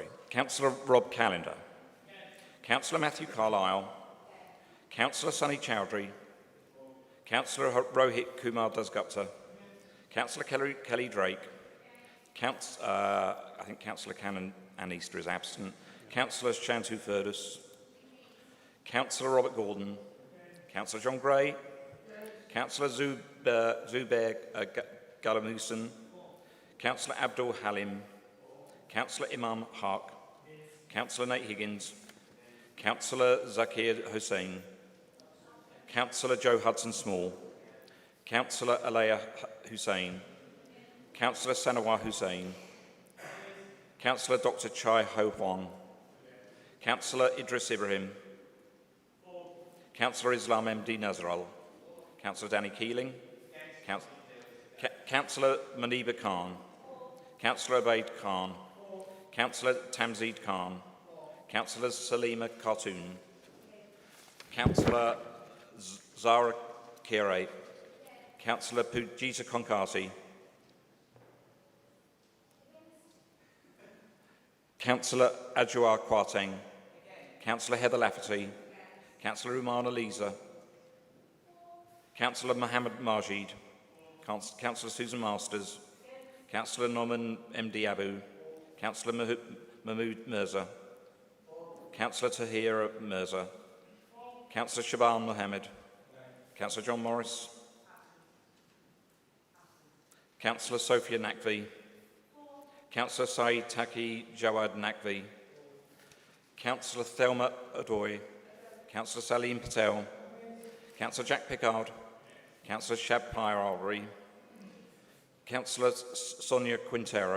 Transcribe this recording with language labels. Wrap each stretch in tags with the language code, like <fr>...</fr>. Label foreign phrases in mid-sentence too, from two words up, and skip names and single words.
<en>Councillor Rob Callender. Councillor Matthew Carlyle. Councillor Sunny Chowdhury. Councillor Rohit Kumar Dasgupta. Councillor Kelly Drake. I think Councillor Cannon Easter is absent. Councillor Shantu Furdus. Councillor Robert Gordon. Councillor John Gray. Councillor Zubair Galamusan. Councillor Abdul Halim. Councillor Imam Haq. Councillor Nate Higgins. Councillor Zakir Hussain. Councillor Joe Hudson Small. Councillor Alaya Hussain. Councillor Sanawar Hussain. Councillor Dr. Chai Ho Huang. Councillor Idris Ibrahim. Councillor Islam MD Nazral. Councillor Danny Keeling. Councillor Maniba Khan. Councillor Obaid Khan. Councillor Tamzeed Khan. Councillor Salima Khartoon. Councillor Zara Kire. Councillor Pujita Konkati. Councillor Adjoa Kwarteng. Councillor Heather Lafferty. Councillor Umar Aliza. Councillor Mohammed Majid. Councillor Susan Masters. Councillor Norman MD Abu. Councillor Mahmood Mirza. Councillor Tahir Mirza. Councillor Shaban Mohammed. Councillor John Morris. Councillor Sophia Naqvi. Councillor Saeed Taki Jawad Naqvi. Councillor Thelma Adoy. Councillor Salim Patel. Councillor Jack Pickard. Councillor Shab Pyarari. Councillor Sonia Quintero.</en>